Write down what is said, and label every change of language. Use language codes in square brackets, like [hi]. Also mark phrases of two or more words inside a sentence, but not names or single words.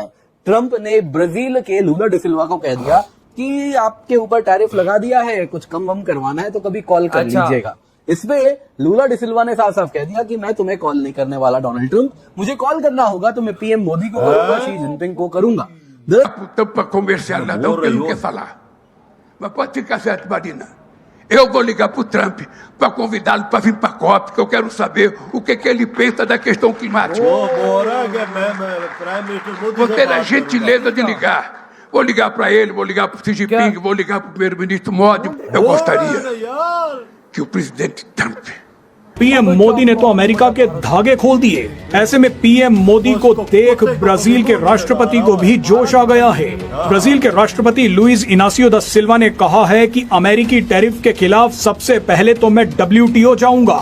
[hi] ट्रंप ने ब्राजील के लूला डिसिल्वा को कह दिया कि आपके ऊपर टैरिफ लगा दिया है, कुछ कम वम करवाना है तो कभी कॉल कर लीजिएगा। इसपे लूला डिसिल्वा ने साफ साफ कह दिया कि मैं तुम्हें कॉल नहीं करने वाला डोनाल्ड ट्रंप, मुझे कॉल करना होगा तो मैं पीएम मोदी को करूंगा, शी जिनपिंग को करूंगा। [pt] Para comercializar pelo que falar. Mas pode ficar certo, Marina. Eu vou ligar para o Trump para convidá-lo para vir para a COP, que eu quero saber o que ele pensa da questão climática. Vou ter a gentileza de ligar. Vou ligar para ele, vou ligar para o Xi Jinping, vou ligar para o primeiro-ministro Modi. Eu gostaria que o presidente Trump [hi] पीएम मोदी ने तो अमेरिका के धागे खोल दिए। ऐसे में पीएम मोदी को देख ब्राजील के राष्ट्रपति को भी जोश आ गया है। ब्राजील के राष्ट्रपति लुइस इनासियो दा सिल्वा ने कहा है कि अमेरिकी टैरिफ के खिलाफ सबसे पहले तो मैं WTO जाऊंगा।